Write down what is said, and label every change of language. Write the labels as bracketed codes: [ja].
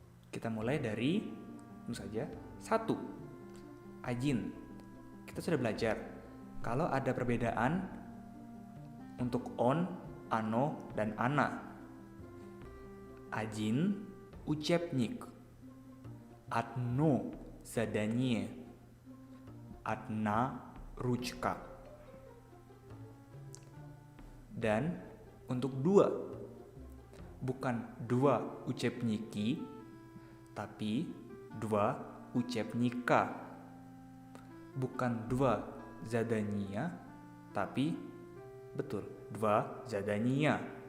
[id] Kita mulai dari tentu saja 1. Ajin. Kita sudah belajar kalau ada perbedaan untuk on, ano, dan ana. [ru] Один учебник, одно задание, одна ручка. [id] Dan untuk 2, bukan 2 учебники, tapi 2 учебника. Bukan 2 задания, tapi betul, 2 задания.